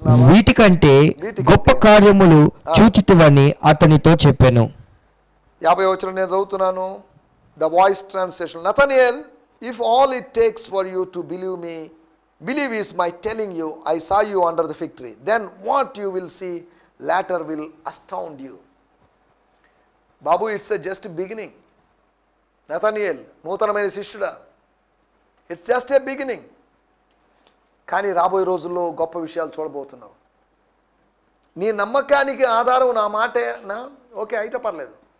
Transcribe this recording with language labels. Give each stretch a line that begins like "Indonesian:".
Telugu: వీటికంటే గొప్ప కార్యములు చూచితివని అతనితో చెప్పాను. 50వ వచనం నేను చదువుతున్నాను, the voice translation.
English: Nathanael, if all it takes for you to believe is my telling you I saw you under the fig tree, then what you will see later will astound you. బాబు, it's just beginning. Nathanael
Telugu: నూతనమైన శిష్యుడా,
English: It's just a beginning.
Telugu: కానీ రాబోయే రోజుల్లో గొప్ప విషయాలు చూడబోతున్నావు. నీ నమ్మకానికి ఆధారం నా మాటేనా? ఓకే, అయితే పర్లేదు.